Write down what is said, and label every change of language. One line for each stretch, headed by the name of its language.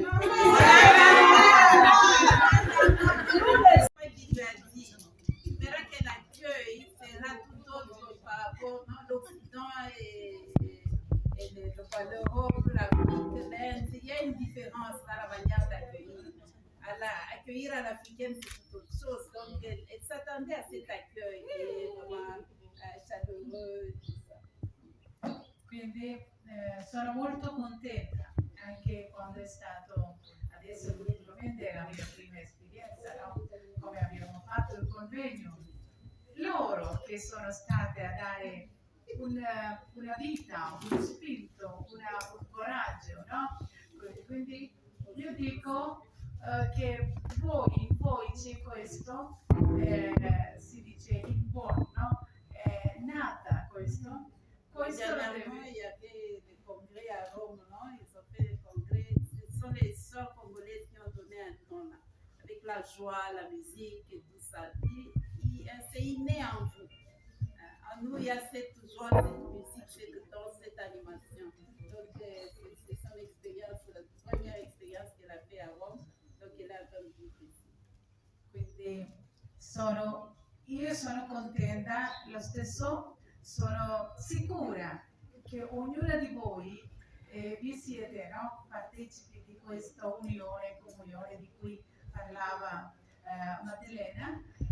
French: Il verra que l'accueil sera tout autre par rapport à l'Occident et l'Europe, l'Afrique, l'Inde. Il y a une différence dans la manière d'accueillir. Accueillir à l'africaine, c'est tout autre chose. Donc, elle s'attendait à cet accueil vraiment chaleureux.
Italian: Quindi sono molto contenta, anche quando è stato adesso ultimamente la mia prima esperienza, no? Come abbiamo fatto il convegno, loro che sono state a dare una vita, uno spirito, un coraggio, no? Quindi io dico che in voi c'è questo, si dice in buono, no? È nata questo.
French: Dernièrement, il y avait des congrès à Rome, non? Ils ont fait des congrès. Ce sont les sœurs congolaises qui ont donné un ton là, avec la joie, la musique et tout ça. C'est inné en vous. En nous, il y a cette joie, cette musique, cette danse, cette animation. Donc, c'est son expérience, la première expérience qu'elle a fait à Rome. Donc, elle a entendu ici.
Italian: Quindi io sono contenta, lo stesso. Sono sicura che ognuna di voi vi siete, no? Partecipi di questa unione, comunione di cui parlava Maddalena,